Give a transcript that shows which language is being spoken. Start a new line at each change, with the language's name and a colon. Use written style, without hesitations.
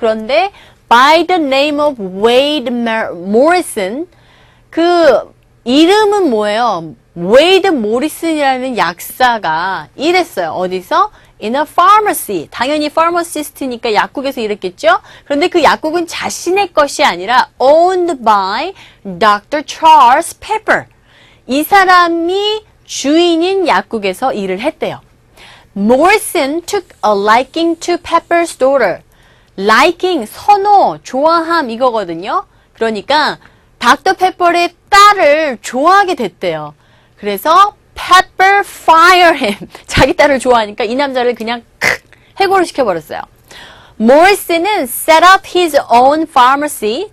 Korean: 그런데
English: by the name of Wade Morrison,
Korean: 그 이름은 뭐예요? 웨이드 모리슨이라는 약사가 일했어요. 어디서?
English: In a pharmacy.
Korean: 당연히 pharmacist니까 약국에서 일했겠죠? 그런데 그 약국은 자신의 것이 아니라
English: owned by Dr. Charles Pepper.
Korean: 이 사람이 주인인 약국에서 일을 했대요.
English: Morrison took a liking to Pepper's daughter.
Korean: liking, 선호, 좋아함 이거거든요. 그러니까 닥터 페퍼의 딸을 좋아하게 됐대요. 그래서
English: Pepper fire him.
Korean: 자기 딸을 좋아하니까 이 남자를 그냥 해고를 시켜버렸어요.
English: Morrison은 set up his own pharmacy.